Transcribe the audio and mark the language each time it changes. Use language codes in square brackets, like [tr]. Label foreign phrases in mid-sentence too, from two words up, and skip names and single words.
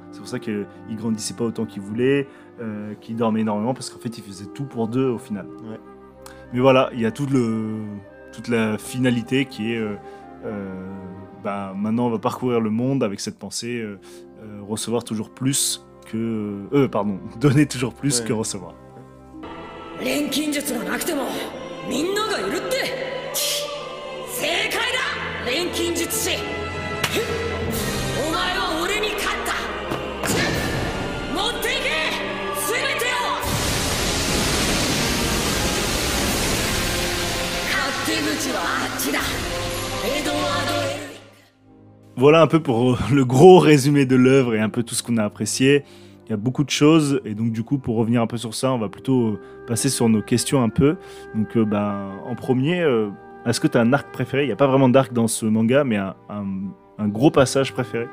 [fr] C'est pour ça qu'il grandissait pas autant qu'il voulait, qu'il dormait énormément, parce qu'en fait, il faisait tout pour deux au final. Ouais. Mais voilà, il y a toute la finalité qui est... maintenant, on va parcourir le monde avec cette pensée, recevoir toujours plus que... donner toujours plus que recevoir. [ja] 錬金術がなくてもみんながいるって正解だ錬金術師お前は俺に勝った持っていけ全てを勝手口はあっちだエドワード・エルリック [fr] Voilà un peu pour le gros résumé de l'œuvre et un peu tout ce qu'on a apprécié. Il y a beaucoup de choses, et donc du coup, pour revenir un peu sur ça, on va plutôt passer sur nos questions un peu. Donc en premier, est-ce que tu as un arc préféré ? Il n'y a pas vraiment d'arc dans ce manga, mais un gros passage préféré.